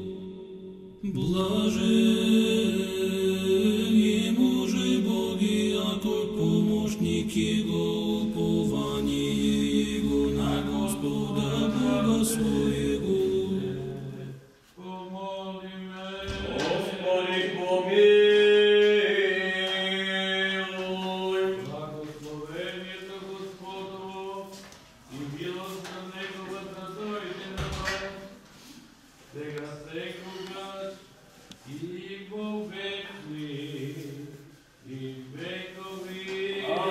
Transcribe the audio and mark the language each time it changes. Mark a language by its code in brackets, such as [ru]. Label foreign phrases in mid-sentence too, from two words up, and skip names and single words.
[cu] Блажен ему же Боги, ако помощник его, упование его на Господа Бога своего. Господи, помилуй. [mk] Благословението Господово и милост на Негова да дойде на вас, сега секогаш и во веки и векови.